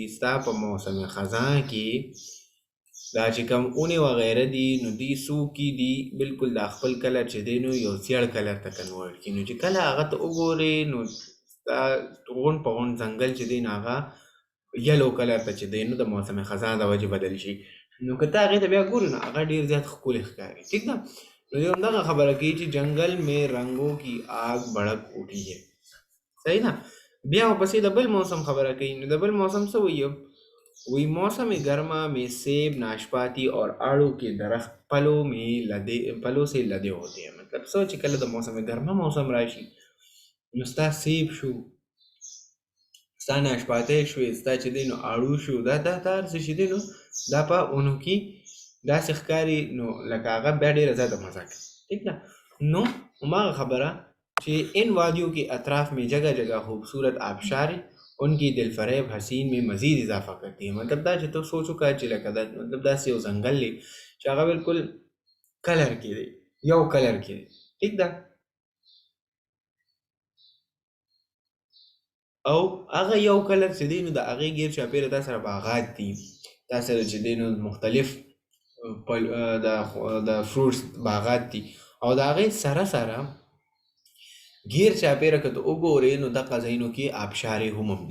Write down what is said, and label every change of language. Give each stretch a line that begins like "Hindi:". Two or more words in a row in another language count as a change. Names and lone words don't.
Pashto: ستا په موسم خزان کې دا چې کوم اونې وغیره دي نو دوی څوکي دي بلکل دا خپل کلر چې دی نو یو سیړ کلر ته کنورټ کړي. نو چې کله هغه ته وګورې نو ستا غونډ په غونډ ځنګل چې دی نو هغه
English: yellow colour
Pashto: ته چې دی نو د موسم خزان د وجې بدل شي. نو که ته هغې ته بیا ګورې نو هغه ډېر زیات ښکلی ښکاري. ټیک ده؟ نو دی همدغه خبره کوي چې
Urdu: جنگل میں رنگوں کی آگ بھڑک اٹھی ہے.
Pashto: صحیح ده؟ بیا ورپسې د بل موسم خبره کوي. نو د بل موسم څه وایي؟
Urdu: وہی موسم گرما میں سیب، ناشپاتی اور آڑو کے درخت پلوں سے لدے ہوتے ہیں.
Pashto: مطلب سوچ کله د موسم گرما موسم راشي نو ستا سیب شو، ستا ناشپاتی شوې، ستا چې دی نو آړو شو، دا هر څه چې دی نو دا په اونو کې داسې ښکاري نو لکه هغه بیا ډېره زیاته مزه کوي. ٹھیک ده؟ نو هماغه خبره چې
Urdu: ان وادیوں کے اطراف میں جگہ جگہ خوبصورت آبشاریں ان کی دل فریب حسین میں مزید اضافہ کرتی ہے.
Pashto: مطلب دا چې ته سوچ وکړه چې لکه دا مطلب داسې یو ځنګل دی چې هغه بلکل کلر کې دی، یو کلر کې دی. ټیک ده؟ او هغه یو کلر چې دی نو د هغې ګیر چاپېره تا سره باغات دي، تا سره چې دی نو مختلف د فروټس باغات دي او د هغې سره سره غیر چاپېره که ته وګورې نو دغه ځایونو کې آبشارې هم دي.